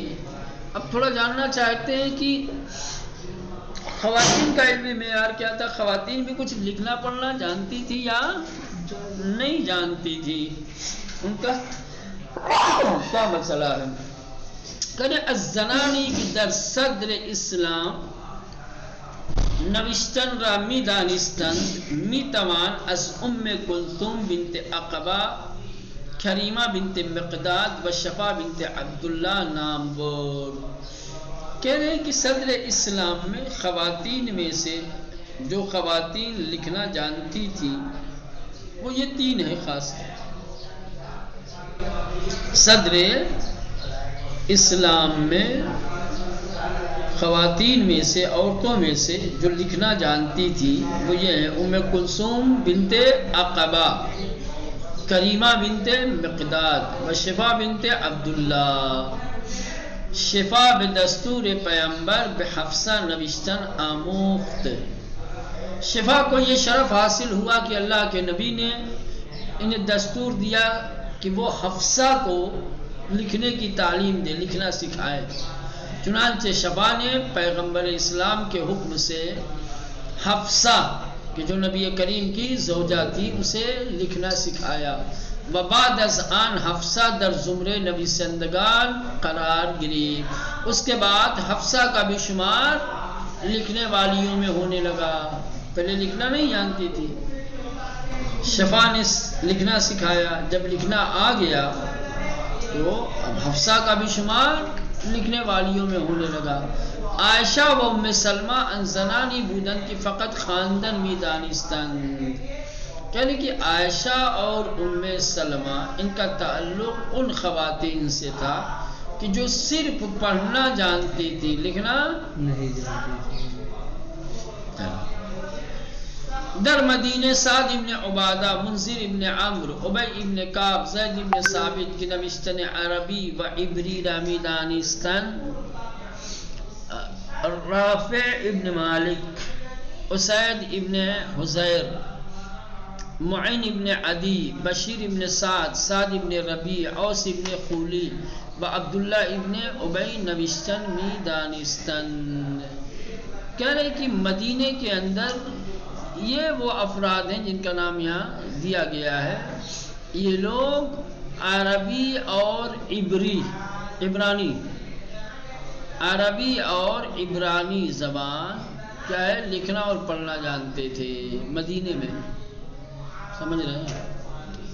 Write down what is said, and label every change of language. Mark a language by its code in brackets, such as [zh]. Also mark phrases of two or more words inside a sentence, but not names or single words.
[ur] اب تھوڑا جاننا چاہتے ہیں کہ خواتین کا علمی معیار کیا تھا. خواتین بھی کچھ لکھنا پڑھنا جانتی تھی یا نہیں جانتی تھی؟ ان کا کیا مسئلہ ہے؟ [fa] کہنے الزنانی کی در صدر اسلام نوشتن را می دانستند می توان از کلثوم بنت عقبہ، کریمہ بنت مقداد و شفا بنت عبداللہ نام برد۔ [ur] کہہ رہے ہیں کہ صدر اسلام میں خواتین میں سے جو خواتین لکھنا جانتی تھی وہ یہ تین ہیں خاص۔ صدر اسلام میں خواتین میں سے، عورتوں میں سے جو لکھنا جانتی تھی وہ یہ ہیں کلثوم بنت عقبہ، کریمہ بنت مقداد و شفا بنت عبداللہ۔ [fa] شفا بدستور پیغمبر بحفصہ نوشتن آموخت۔ [ur] شفا کو یہ شرف حاصل ہوا کہ اللہ کے نبی نے انہیں دستور دیا کہ وہ حفصہ کو لکھنے کی تعلیم دے، لکھنا سکھائے۔ چنانچہ شفا نے پیغمبر اسلام کے حکم سے حفصہ کہ جو نبی کریم کی زوجہ تھی اسے لکھنا سکھایا۔ [fa] وبعد از آن حفصہ در زمرے نویسندگان قرار گری، [ur] اس کے بعد حفصہ کا بھی شمار لکھنے والیوں میں ہونے لگا۔ پہلے لکھنا نہیں جانتی تھی، شفا نے لکھنا سکھایا، جب لکھنا آ گیا تو اب حفصہ کا بھی شمار لکھنے والیوں میں ہونے لگا۔ [fa] عائشہ و ام سلمہ ان زنانی بودن کی فقط خاندن می دانستند، [ur] یعنی کہ عائشہ اور ام سلمہ ان کا تعلق ان خواتین سے تھا کہ جو صرف پڑھنا جانتی تھی، لکھنا نہیں جانتی تھی۔ [fa] در مدینہ سعد ابن عبادہ، منذر ابن عمرو، ابی ابن کعب، زید ابن ثابت کی نوشتن عربی و عبری را می دانستند، رافع ابن مالک، اسید ابن حزیر، معین ابن عدی، بشیر ابن سعد، سعد ابن ربیع، اوس ابن خولی و عبداللہ ابن ابی نوشتن می دانستند۔ [ur] کہہ رہے کہ مدینے کے اندر یہ وہ افراد ہیں جن کا نام یہاں دیا گیا ہے، یہ لوگ عربی اور عبرانی، عربی اور عبرانی زبان کیا ہے لکھنا اور پڑھنا جانتے تھے مدینے میں، سمجھ رہے ہیں؟